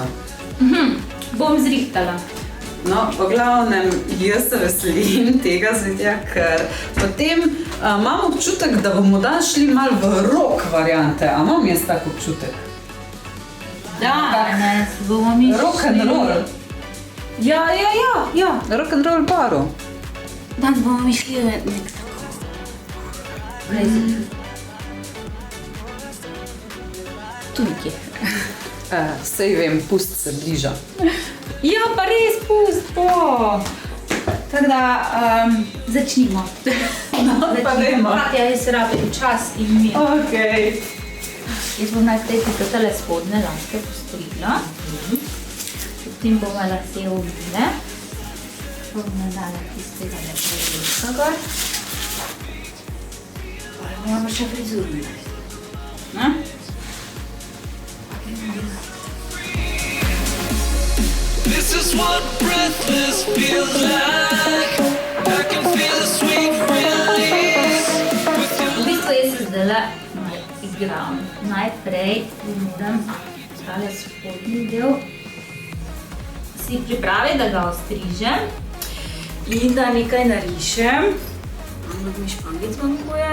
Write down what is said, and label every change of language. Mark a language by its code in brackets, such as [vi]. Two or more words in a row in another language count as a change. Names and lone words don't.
[sl] Bom zrihtala. No, v glavnem, jaz se veselim tega, ker potem imam občutek, da bomo danes šli malo v rock variante. A imam jaz tak občutek? Danes bomo mi šli... [en] Rock and roll. [sl] Ja. [en] Rock and roll baru. [sl] Danes bomo mi šli nek tako... Crazy. Tu nekje. Sej vem, pust se bliža. Ja, pa res pust, Tako da, začnimo. pa dajmo. Katja, jaz rabim čas in mir. Okej. Jaz bom najprej tukaj tale spodne laske postrigla. Potem bomo lase umile. Bom nadala tistega lepega gor. Pa moramo še frizuro narediti. [en] This is what breathless feels like. I can feel the sweet release. [sl] V bistvu jaz se zdajle igram. Najprej moram tale spodnji del si pripraviti, da ga ostrižem in da nekaj narišem. Ampak mi špangic manjkuje.